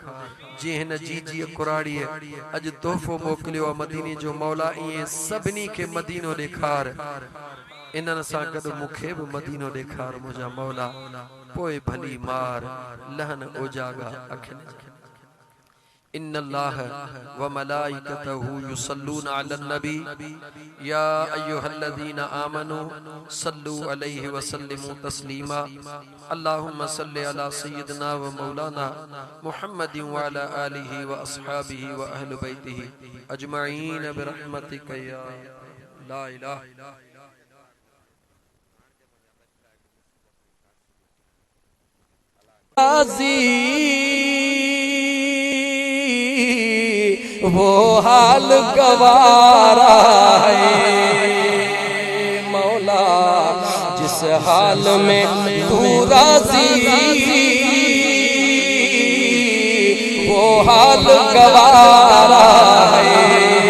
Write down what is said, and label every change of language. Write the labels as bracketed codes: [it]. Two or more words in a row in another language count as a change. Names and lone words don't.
[sd] जे हिन जी कुराड़ीअ अॼु तोहफ़ो मोकिलियो आहे मदीने जो, मौला ईअं सभिनी खे मदीनो ॾेखार। इन्हनि सां गॾु मूंखे बि मदीनो ॾेखार मुंहिंजा मौला। पोइ भली मार लहन ओजागा अखियुनि। [ar] إن الله وملائكته يصلون على النبي يا أيها الذين آمنوا صلوا عليه وسلموا تسليما. اللهم صل على سيدنا ومولانا محمد وعلى آله وأصحابه وأهل بيته أجمعين برحمتك يا لا إله [hi] वो हाल गवारा है मौला, जिस हाल में तू राजी वो हाल गवारा है।